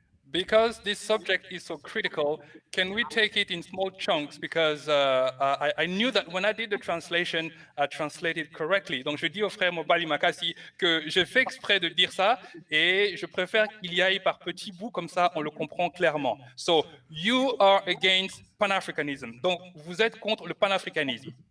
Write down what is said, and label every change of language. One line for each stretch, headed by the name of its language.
English: Because this subject is so critical, can we take it in small chunks? Because I knew that when I did the translation, I translated correctly.
French: Donc je dis au frère Mobali Makasi que j'ai fait exprès de dire ça et je préfère qu'il y aille par petits bouts, comme ça on le comprend clairement.
English: So, you are against Pan-Africanism.
French: Donc vous êtes contre le panafricanisme.